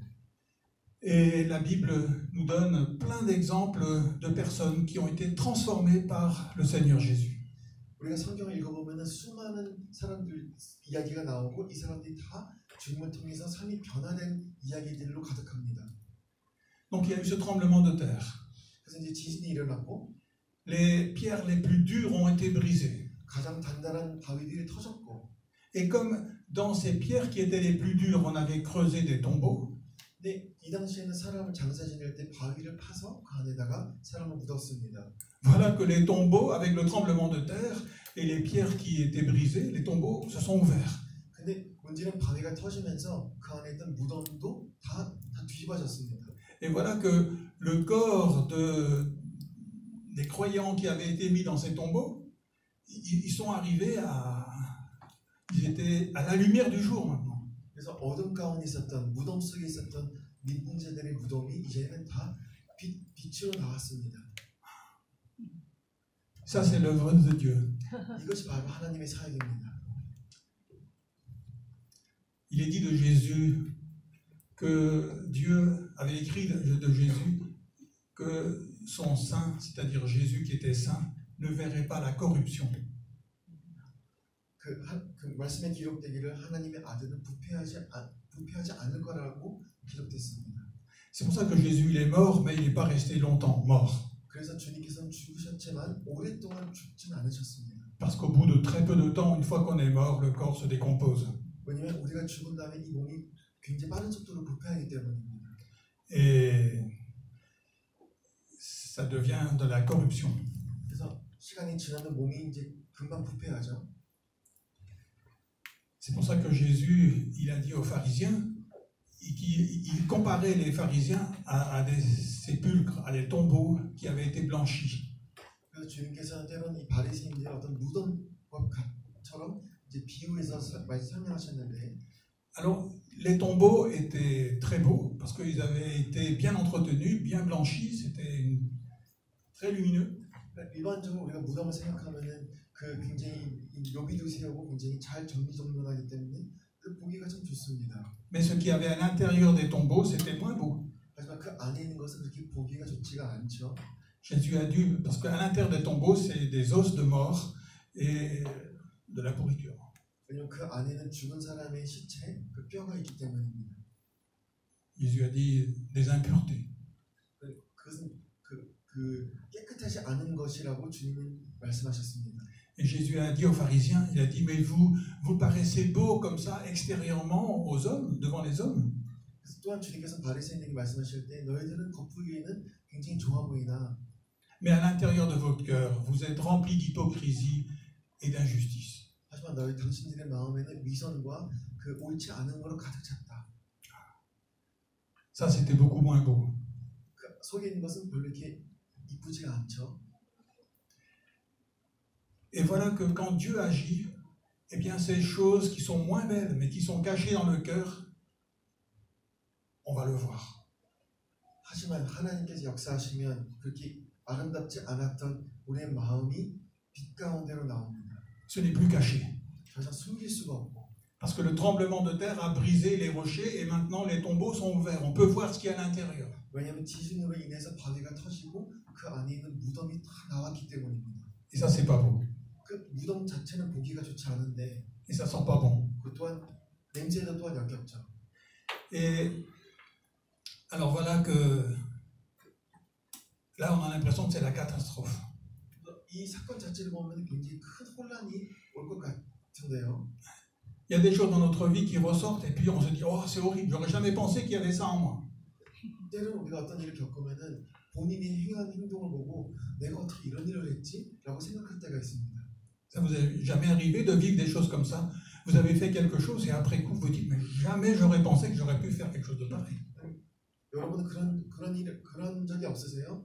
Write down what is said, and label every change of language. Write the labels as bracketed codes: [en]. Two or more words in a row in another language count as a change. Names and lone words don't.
[fr] Et la Bible nous donne plein d'exemples de personnes qui ont été transformées par le Seigneur Jésus. [ko] 우리가 성경을 읽어보면 수많은 사람들 이야기가 나오고 이 사람들이 다 주님을 통해서 삶이 변화된 이야기들로 가득합니다. [fr] Donc il y a eu ce tremblement de terre. [ko] 그래서 이제 지진이 일어났고 [fr] Les pierres les plus dures ont été brisées. [ko] 가장 단단한 바위들이 터졌고 [fr] Et comme dans ces pierres qui étaient les plus dures, on avait creusé des tombeaux, [ko] 근데 이 당시에는 사람을 장사 지낼 때 바위를 파서 그 안에다가 사람을 묻었습니다. [fr] voilà que les tombeaux, avec le tremblement de terre et les pierres qui étaient brisées, les tombeaux se sont ouverts. [ko] 근데 문제는 바위가 터지면서 그 안에 있던 무덤도 다 뒤집어졌습니다. [fr] Et voilà que le corps des croyants qui avaient été mis dans ces tombeaux, ils sont arrivés ils étaient à la lumière du jour maintenant. [ko] 그래서 어둠 가운데 있었던 무덤 속에 있었던 믿는 자들의 무덤이 이제는 다 빛으로 나왔습니다. [fr] Ça, c'est l'œuvre de Dieu. [ko] 이것이 바로 하나님의 사역입니다. [fr] Il est dit de Jésus que Dieu avait écrit de Jésus que son saint, c'est-à-dire Jésus qui était saint, ne verrait pas la corruption. [ko] 그 말씀에 기록되기를 하나님의 아들은 부패하지 않을 거라고 기록됐습니다. [fr] C'est pour ça que Jésus il est mort, mais il n'est pas resté longtemps mort. [ko] 그래서 주님께서는 죽으셨지만 오랫동안 죽진 않으셨습니다. [fr] Parce qu'au bout de très peu de temps, une fois qu'on est mort, le corps se décompose. [ko] 왜냐하면 우리가 죽은 다음에 이 몸이 굉장히 빠른 속도로 부패하기 때문입니다. [fr] Et ça devient de la corruption. [ko] 그래서 시간이 지나면 몸이 이제 금방 부패하죠. [fr] C'est pour ça que Jésus, il a dit aux pharisiens, il comparait les pharisiens à des sépulcres, à des tombeaux qui avaient été blanchis. [ko] 그래서 주님께서는 때로는 이 바리새인들의 어떤 무덤처럼 이제 비유해서 설명하셨는데, [fr] alors les tombeaux étaient très beaux parce qu'ils avaient été bien entretenus, bien blanchis, c'était très lumineux. [ko] 일반적으로 우리가 무덤을 생각하면은 그 굉장히 묘비도 세우고 굉장히 잘 정리정돈하기 때문에 보기가 참 좋습니다. [fr] Mais ce qu'il y avait à l'intérieur des tombeaux, c'était moins beau. [ko] 하지만 그 안에 있는 것은 그렇게 보기가 좋지가 않죠. [fr] Jésus a dû, parce qu'à l'intérieur des tombeaux, c'est des os de mort et de la pourriture. [ko] 왜냐면 그 안에는 죽은 사람의 시체, 그 뼈가 있기 때문입니다. [fr] Jésus a dit des impuretés. [ko] 그것은 그 깨끗하지 않은 것이라고 주님은 말씀하셨습니다. [fr] Et Jésus a dit aux pharisiens, il a dit, mais vous paraissez beaux comme ça extérieurement aux hommes, devant les hommes. [ko] 그래서 또한 주님께서 바리새인에게 말씀하실 때 너희들은 겉보기에는 굉장히 좋아 보이나 [fr] Mais à l'intérieur de votre cœur, vous êtes remplis d'hypocrisie et d'injustice. [ko] 하지만 당신들의 마음에는 미선과 그 옳지 않은 거로 가득 찼다. [fr] Ça, c'était beaucoup moins beau. [ko] 그 속에 있는 것은 별로 이렇게 이쁘지가 않죠. [fr] Et voilà que quand Dieu agit, eh bien ces choses qui sont moins belles, mais qui sont cachées dans le cœur, on va le voir. [ko] 하지만 하나님께서 역사하시면 그렇게 아름답지 않았던 우리의 마음이 빛 가운데로 나옵니다. [fr] Ce n'est plus caché. [ko] 더 이상 숨길 수가 없고. [fr] Parce que le tremblement de terre a brisé les rochers et maintenant les tombeaux sont ouverts. On peut voir ce qu'il y a à l'intérieur. [ko] 왜냐하면 지진으로 인해서 바위가 터지고 그 안에 있는 무덤이 다 나왔기 때문입니다. [fr] Et ça, c'est pas beau. [ko] 그 무덤 자체는 보기가 좋지 않은데, [fr] Et ça sent pas bon. [ko] 그 또한 냄새도 또한 역겹죠. [fr] Et alors voilà que là, on a l'impression que c'est la catastrophe. [ko] 이 사건 자체를 보면 굉장히 큰 혼란이 올 것 같은데요. [fr] Il y a des choses dans notre vie qui ressortent et puis on se dit oh c'est horrible, j'aurais jamais pensé qu'il y avait ça en moi. [ko] 때로는 우리가 어떤 일을 겪으면은 본인이 행한 행동을 보고 내가 어떻게 이런 일을 했지라고 생각할 때가 있습니다. [fr] Ça vous est jamais arrivé de vivre des choses comme ça? Vous avez fait quelque chose et après coup vous dites mais jamais j'aurais pensé que j'aurais pu faire quelque chose de pareil. [ko] 여러분은 그런 적이 없으세요?